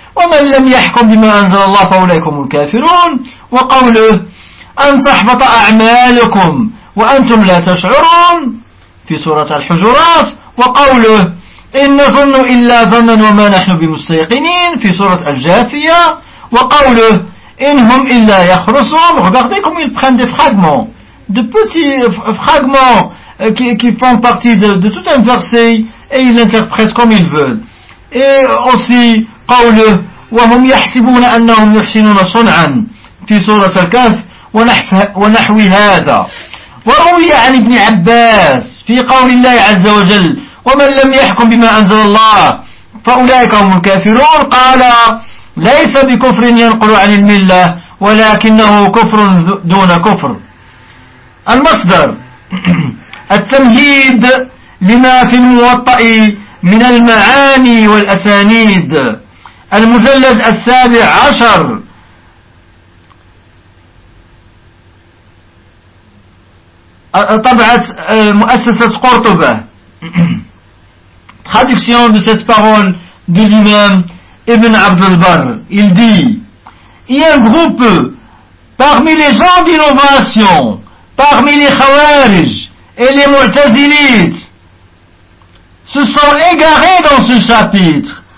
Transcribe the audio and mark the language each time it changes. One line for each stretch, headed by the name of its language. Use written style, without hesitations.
Arabic: وَمَنْ لَمْ يَحْكُمْ بِمَا أَنْزَلَ اللَّهُ فَأُولَيْكُمُ الْكَافِرُونَ وَقَوْلُهُ أَنْ تَحْبَطَ أَعْمَالُكُمْ وَأَنْتُمْ لَا تَشْعُرُونَ فِي سُورَةِ الْحُجُرَاتِ وَقَوْلُهُ إِنَّ ظَنُّ إِلَّا ظَنًّا وَمَا نَحْنُ بِمُسْتَيْقِنِينَ فِي سُورَةِ الْجَاثِيَةِ وَقَوْلُهُ إِنْ هُمْ إِلَّا يَخْرُصُونَ.
French: Regardez comme ils prennent des fragments, de petits fragments qui font partie de tout un verset et ils l'interprètent comme ils veulent. Et aussi
Arabic: قوله وهم يحسبون أنهم يحسنون صنعا في سورة الكهف ونحو هذا. وروي عن ابن عباس في قول الله عز وجل ومن لم يحكم بما أنزل الله فأولئك هم الكافرون قال ليس بكفر ينقل عن الملة ولكنه كفر دون كفر. المصدر التمهيد لما في الموطأ من المعاني والأسانيد المجلد 17 طبعة مؤسسة قرطبة.
French: Traduction de cette parole de l'imam Ibn Abd al-Barr. Il dit: il y a un groupe parmi les gens d'innovation, parmi les Khawarij et les Mu'tazilites, se sont égarés dans ce chapitre.